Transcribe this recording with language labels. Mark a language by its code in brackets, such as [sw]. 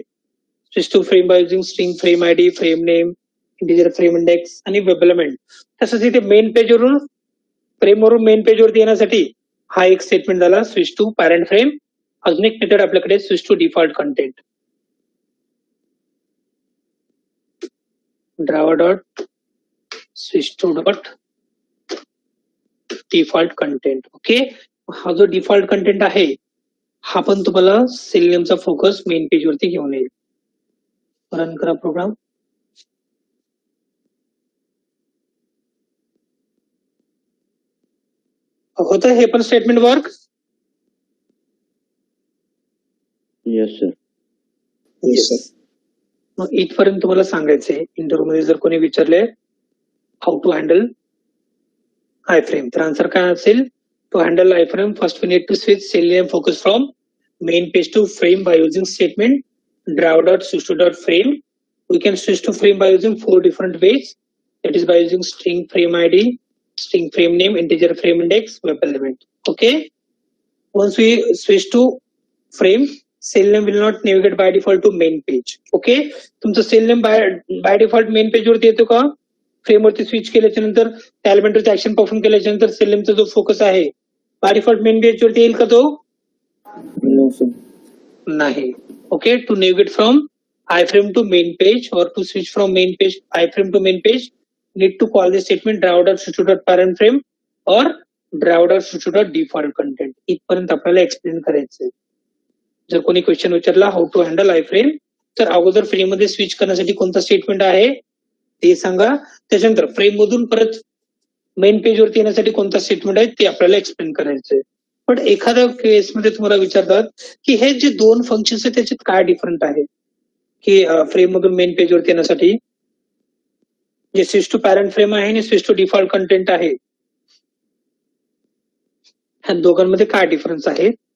[en] Switch to frame by using string frame ID, frame name, integer frame index आणि web element. [mr] तसंच इथे main page वरून फ्रेमवरून main page वरती येण्यासाठी हा एक स्टेटमेंट झाला स्विच टू पॅरेंट फ्रेम. अजून एक मेथड आपल्याकडे switch to default content. [en] Driver dot switch to dot default content. [mr] Okay, हा जो डिफॉल्ट कंटेंट आहे हा पण तुम्हाला सेलेनियमचा फोकस मेन पेज वरती घेऊन येईल. रन करा प्रोग्राम. होतं हे पण स्टेटमेंट वर्क. [en] Yes sir. [mr] मग इथपर्यंत तुम्हाला सांगायचंय इंटरव्ह्यू मध्ये जर कोणी विचारले [en] how to handle iframe [mr] तर आन्सर काय असेल. [en] To handle iframe first we need to switch Selenium focus from main page to frame by using statement driver dot switch to dot frame. We can switch to frame by using 4 different ways. That is by using string frame ID, string frame name, integer frame index, web element. Okay. Once we switch to frame, Selenium will not navigate by default to main page. [mr] Okay, तुमचं sale name by default main page वरती येतो का? फ्रेमवरती switch केल्याच्या नंतर त्या एलिमेंटवरती action perform केल्याच्या नंतर sale नेमचा जो फोकस आहे बाय डिफॉल्ट मेन पेज वरती येईल का तो? [en] No, sir. [mr] नाही. [en] Okay, to navigate from iframe to main page or to switch from main page iframe to main page, need to call the statement driver.switch.parent frame or driver.switch.default content. [mr] इथपर्यंत आपल्याला explain करायचंय. जर कोणी question विचारला [en] how to handle iframe, [mr] तर अगोदर frame मध्ये switch करण्यासाठी कोणता स्टेटमेंट आहे ते सांगा. त्याच्यानंतर फ्रेम मधून परत मेन पेज वरती येण्यासाठी कोणता स्टेटमेंट आहे ते आपल्याला एक्सप्लेन करायचंय. पण एखाद्या केसमध्ये तुम्हाला विचारतात की हे जे दोन फंक्शन्स आहेत त्याच्यात काय डिफरंट आहे, की फ्रेम मधून मेन पेज वरती येण्यासाठी जे स्विच टू पॅरेंट फ्रेम आहे आणि स्विच टू डिफॉल्ट कंटेंट आहे, ह्या दोघांमध्ये काय डिफरन्स आहे.